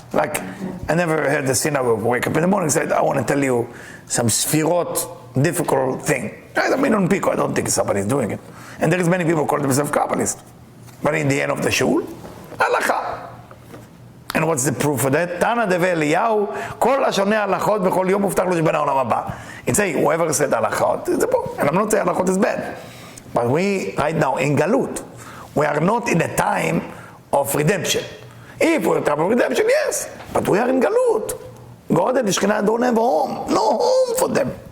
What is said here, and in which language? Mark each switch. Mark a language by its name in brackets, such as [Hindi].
[English] Like, I never heard the synagogue wake up in the morning and said, I want to tell you some sfirot, difficult thing. I mean, on Pico, I don't think somebody's doing it. And there is many people call themselves Kabbalists. But in the end of the shul, halacha. And what's the proof for that? [Hebrew] Tana deve Eliyahu, kol השונה הלכות בכל יום מובטח לו שבנה העולם הבא. [English] It's saying, whoever said halachot, it's a book. And I'm not saying halachot is bad. But we, right now, in Galut, we are not in a time of redemption. If we're in time of redemption, yes. But we are in Galut. God and the Shekhinah don't have a home. No home for them.